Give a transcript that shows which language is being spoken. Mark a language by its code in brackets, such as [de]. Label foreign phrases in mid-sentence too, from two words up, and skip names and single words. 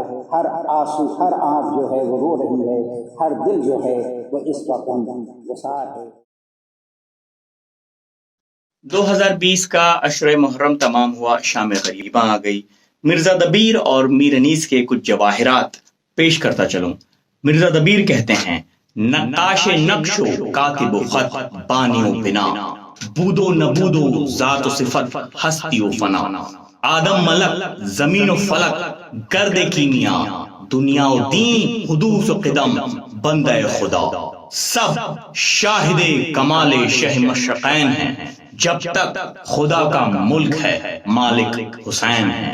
[ur] ہر آنسو، ہر آنکھ جو ہے وہ رو رہی ہے، ہر دل جو ہے وہ اس وقت گسار ہے۔ 2020 کا عشرہ محرم تمام ہوا، شام غریباں آ گئی۔ مرزا دبیر اور میر انیس کے کچھ جواہرات پیش کرتا چلوں۔ مرزا دبیر کہتے ہیں: نقاش نقش و کاتب و خط، بانی و بنا، بود و نبود و ذات و صفت، ہستی و فنا، آدم ملک، زمین و فلک، گرد کیمیا، دنیا و دین، حدوث و قدم، بندہ خدا، سب شاہد کمال شہ مشرقین ہیں، جب تک خدا کا ملک ہے مالک حسین ہے۔